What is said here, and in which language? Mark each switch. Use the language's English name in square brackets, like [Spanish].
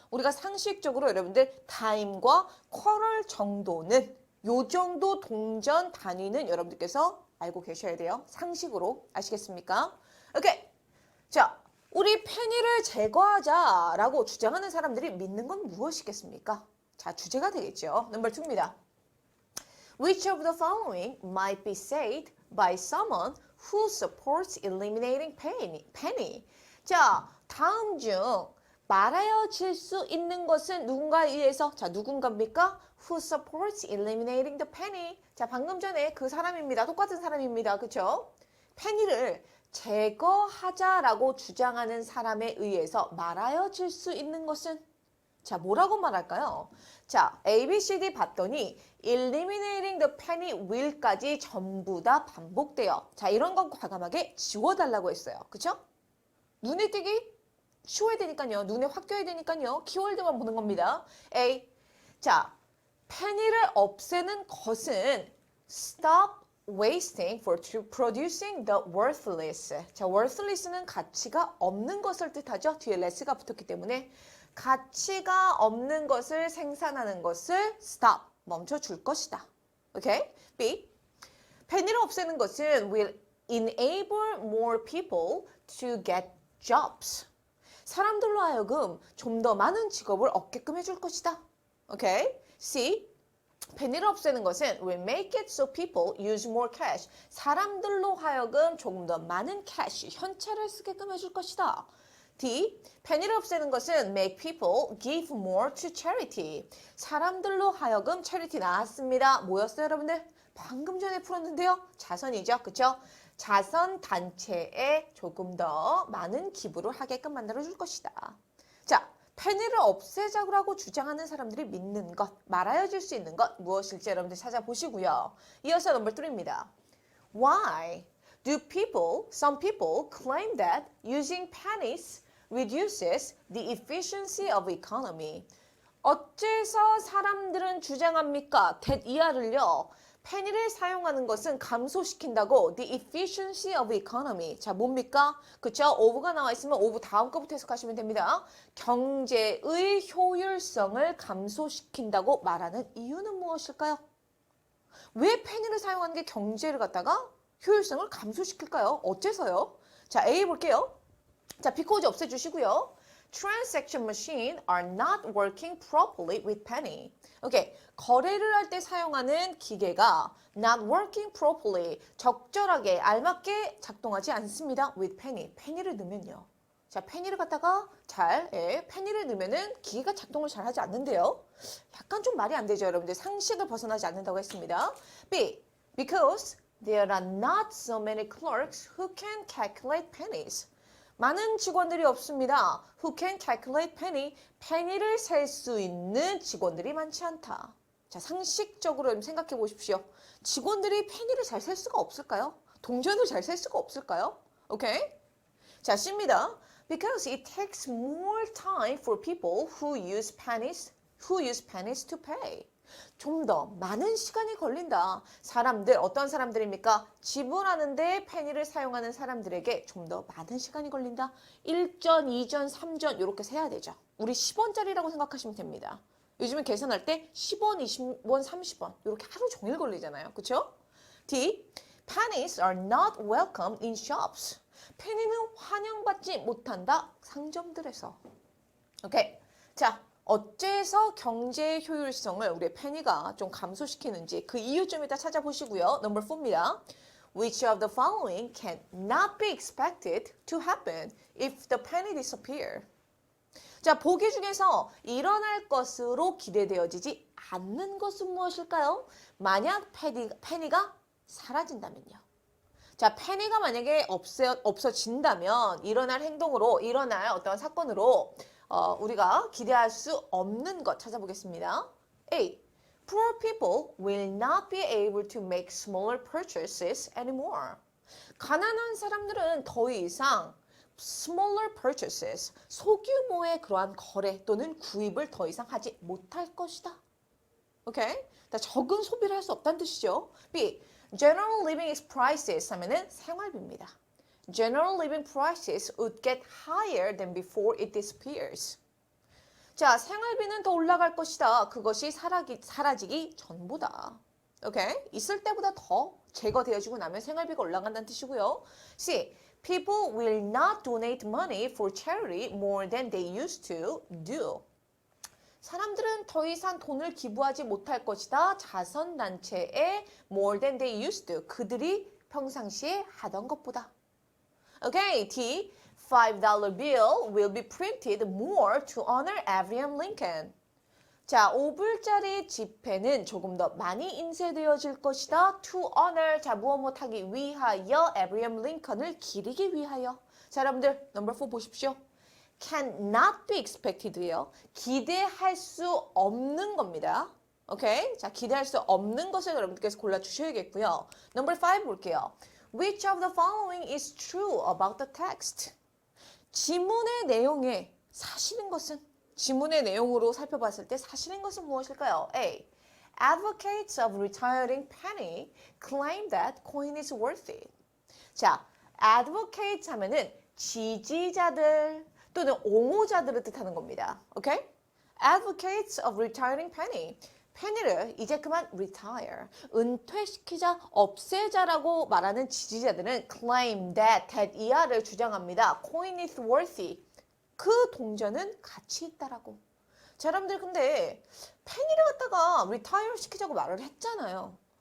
[Korean] 우리가 상식적으로 여러분들 타임과 쿼럴 정도는 요 정도 동전 단위는 여러분들께서 알고 계셔야 돼요. 상식으로 아시겠습니까? 오케이. 자, 우리 페니를 제거하자라고 주장하는 사람들이 믿는 건 무엇이겠습니까? 자, 주제가 되겠죠. 넘버 2입니다. [English] Which of the following might be said by someone who supports eliminating penny? [Korean] 자, 다음 중 말하여질 수 있는 것은 누군가에 의해서, 자, 누군가입니까? [English] Who supports eliminating the penny? [Korean] 자, 방금 전에 그 사람입니다. 똑같은 사람입니다. 그쵸? 페니를 제거하자라고 주장하는 사람에 의해서 말하여질 수 있는 것은, 자, 뭐라고 말할까요? 자, A, B, C, D 봤더니 [English] eliminating the penny will [Korean] 까지 전부 다 반복돼요. 자, 이런 건 과감하게 지워달라고 했어요. 그쵸? 눈에 띄기 쉬워야 되니까요. 눈에 확 띄어야 되니까요. 키워드만 보는 겁니다. [English] A, 자, [Korean] penny를 없애는 것은 [English] stop wasting for producing the worthless. [Korean] 자, worthless는 가치가 없는 것을 뜻하죠. 뒤에 less가 붙었기 때문에 가치가 없는 것을 생산하는 것을 stop, 멈춰줄 것이다. 오케이? [English] B, [Korean] 페니를 없애는 것은 [English] will enable more people to get jobs. [Korean] 사람들로 하여금 좀 더 많은 직업을 얻게끔 해줄 것이다. 오케이? [English] C, [Korean] 페니를 없애는 것은 [English] will make it so people use more cash. [Korean] 사람들로 하여금 조금 더 많은 cash, 현찰을 쓰게끔 해줄 것이다. [English] D, [Korean] 페니를 없애는 것은 [English] make people give more to charity. [Korean] 사람들로 하여금 charity 나왔습니다. 뭐였어요, 여러분들? 방금 전에 풀었는데요. 자선이죠, 그쵸? 자선 단체에 조금 더 많은 기부를 하게끔 만들어줄 것이다. 자, 페니를 없애자고 주장하는 사람들이 믿는 것, 말하여질 수 있는 것 무엇일지 여러분들 찾아보시고요. 이어서 넘버 3입니다. [English] Why do some people claim that using pennies reduces the efficiency of economy? [Korean] 어째서 사람들은 주장합니까? that 이하를요. 페니를 사용하는 것은 감소시킨다고 [English] the efficiency of economy. [Korean] 자, 뭡니까? 그쵸? of가 나와 있으면 of 다음 거부터 해석하시면 됩니다. 경제의 효율성을 감소시킨다고 말하는 이유는 무엇일까요? 왜 페니를 사용하는 게 경제를 갖다가 효율성을 감소시킬까요? 어째서요? 자, A 볼게요. 자, because 없애주시고요. [English] Transaction machines are not working properly with penny. [Korean] 오케이. 거래를 할 때 사용하는 기계가 [English] not working properly, [Korean] 적절하게, 알맞게 작동하지 않습니다. [English] with penny. [Korean] 페니를 넣으면요. 자, 페니를 갖다가 페니를 넣으면은 기계가 작동을 잘 하지 않는데요. 약간 좀 말이 안 되죠, 여러분들. 상식을 벗어나지 않는다고 했습니다. [English] B, because there are not so many clerks who can calculate pennies. [Korean] 많은 직원들이 없습니다. [English] Who can calculate penny? [Korean] 페니를 셀 수 있는 직원들이 많지 않다. 자, 상식적으로 생각해 보십시오. 직원들이 페니를 잘 셀 수가 없을까요? 동전을 잘 셀 수가 없을까요? 오케이? 자, C입니다. [English] Because it takes more time for people who use pennies to pay. [Korean] 좀 더 많은 시간이 걸린다. 사람들, 어떤 사람들입니까? 지불하는데 페니를 사용하는 사람들에게 좀 더 많은 시간이 걸린다. 1전, 2전, 3전 이렇게 세야 되죠. 우리 10원짜리라고 생각하시면 됩니다. 요즘에 계산할 때 10원, 20원, 30원 이렇게 하루 종일 걸리잖아요. 그렇죠? D. [English] Pennies are not welcome in shops. [Korean] 페니는 환영받지 못한다. 상점들에서. 오케이. 자, 어째서 경제의 효율성을 우리 페니가 좀 감소시키는지 그 이유 좀 이따 찾아보시고요. 넘버 4입니다. [English] Which of the following can not be expected to happen if the penny disappear? [Korean] 자, 보기 중에서 일어날 것으로 기대되어지지 않는 것은 무엇일까요? 만약 페니가 사라진다면요. 자, 페니가 만약에 없어진다면 일어날 행동으로, 일어날 어떤 사건으로 우리가 기대할 수 없는 것 찾아보겠습니다. A. [English] Poor people will not be able to make smaller purchases anymore. [Korean] 가난한 사람들은 더 이상 [English] smaller purchases, [Korean] 소규모의 그러한 거래 또는 구입을 더 이상 하지 못할 것이다. 오케이? 적은 소비를 할 수 없다는 뜻이죠. B. [English] General living prices [Korean] 하면은 생활비입니다. [English] General living prices would get higher than before it disappears. [Korean] 자, 생활비는 더 올라갈 것이다. 그것이 사라지기 전보다. 오케이? 있을 때보다 더 제거되어지고 나면 생활비가 올라간다는 뜻이고요. C. [English] People will not donate money for charity more than they used to do. [Korean] 사람들은 더 이상 돈을 기부하지 못할 것이다. [English] 자선단체에 more than they used to. [Korean] 그들이 평상시에 하던 것보다. [English] 오케이, D. $5 bill will be printed more to honor Abraham Lincoln. [Korean] 자, 5불짜리 지폐는 조금 더 많이 인쇄되어질 것이다. [English] To honor, [Korean] 자, 무엇 하기 위하여, Abraham Lincoln을 기리기 위하여. 자, 여러분들, 넘버 4 보십시오. [English] Cannot be expected예요. [Korean] 기대할 수 없는 겁니다. 오케이? 자, 기대할 수 없는 것을 여러분들께서 골라주셔야겠고요. 넘버 5 볼게요. [English] Which of the following is true about the text? [Korean] 지문의 내용에 사실인 것은? 지문의 내용으로 살펴봤을 때 사실인 것은 무엇일까요? A. [English] Advocates of retiring penny claim that coin is worth it. [Korean] 자, advocates 하면은 지지자들 또는 옹호자들을 뜻하는 겁니다. 오케이? [English] Advocates of retiring penny. [Korean] penny를 이제 그만 retire, 은퇴시키자, 없애자라고 말하는 지지자들은 [English] claim that [Korean] 이하를 주장합니다. [English] coin is worthy. [Korean] 그 동전은 가치 있다라고. 자, 여러분들 근데 페니를 갖다가 retire 시키자고 말을 했잖아요.